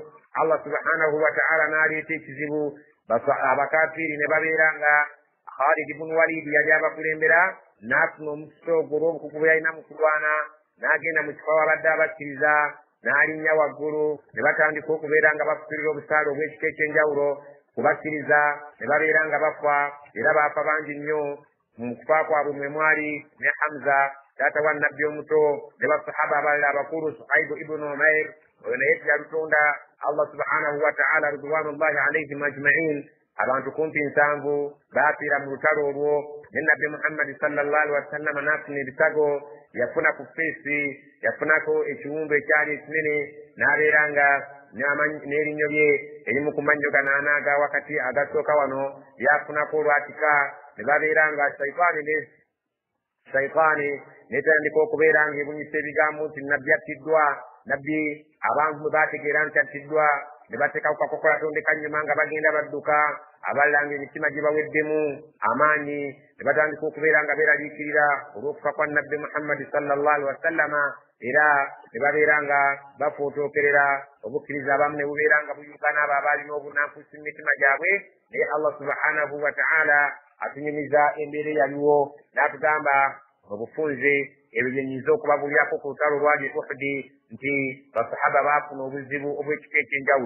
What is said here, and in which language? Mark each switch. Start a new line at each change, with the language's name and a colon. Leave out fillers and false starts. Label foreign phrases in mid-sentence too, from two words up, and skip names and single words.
Arabic: الله سبحانه وتعالى
Ganda: n'aleeta ekizibu, abakafiiri ne babeera nga Khalid ibn Walid yali abakulembera, n'afuna omukisa ogwo olw'obukugu bwe yalina mu kulwana, n'agenda mu kifo abadde abakkiriza, n'alinnya waggulu, ne batandika okubeera nga bafukirira obusaale obw'ekika ekyenjawulo kubakkiriza, ne babeera nga bafa, era baafa bangi nnyo. Mu kufa kwabwe mwe mwali ne Hamza taata wa nabbi omuto, ne basahaba abalala abakulu, Suhaibu ibn Umair, oyo naye teyalutonda.
Arabic: الله سبحانه وتعالى رضوان الله عليهم أجمعين,
Ganda: abantu kumpi 7 baafiira mu lutalo olwo. Ne nabbi Muhammad
Arabic: صلى الله عليه وسلم
Ganda: n'afuna ebitago, yafuna ku feesi, yafunako ekiwundu ekyali ekinene, n'abeera nga n'erinnyo lye erimu ku mannyo ganaana aga wakati agasooka wano yafunako olwatika. Ne babeera nga shaitaani netandika okubeera nga ebunyisa ebigambo nti nabbi attiddwa. Nabbi abantu bwe baategeera nti attiddwa ne bateeka ku kakokola tondeka nnyuma nga bagenda badduka, abalala nga emitima gye baweddemu amaanyi, ne batandika okubeera nga beeraliikirira olw'okufa kwa nabbi Muhammadi
Arabic: صلى الله عليه وسلم,
Ganda: era ne babeera nga bafootookerera obukkiriza abamu ne bubeera nga buyuka n'abo abaalina obunanfuusi mu mitima gyabwe. Naye
Arabic: الله سبحانه وتعالى
Ganda: atunyumiza embeera eyaliwo n'atugamba obufunze ebyo bye nnyinza okubabulyako ku lutalo lwali Uhudi nti basahaba baafuna obuzibu obw'ekika ekyenjawulo.